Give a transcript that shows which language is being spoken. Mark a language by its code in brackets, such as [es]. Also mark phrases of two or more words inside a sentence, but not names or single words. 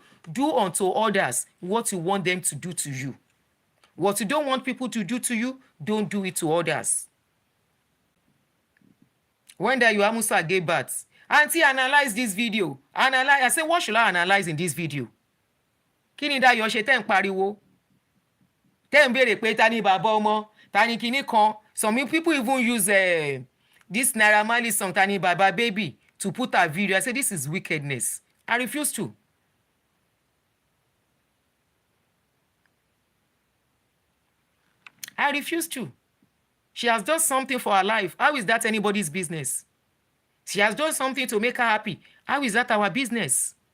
[en] Do unto others what you want them to do to you. What you don't want people to do to you, don't do it to others. When that Musa gave birth, Auntie, analyze this video. Analyze. I said, what should I analyze in this video? [yo] Kini da yo ṣe tẹ́ ń pariwo? Tẹ́ ń béèrè pé ta ni bàbá ọmọ? Ta ni kíní kan? [en] Some people even use this Naira Marley song, [yo] ta ni bàbá [en] baby, to put a video. I said, this is wickedness. I refuse to. I refuse to. She has done something for her life. How is that anybody's business? She has done something to make her happy. How is that our business?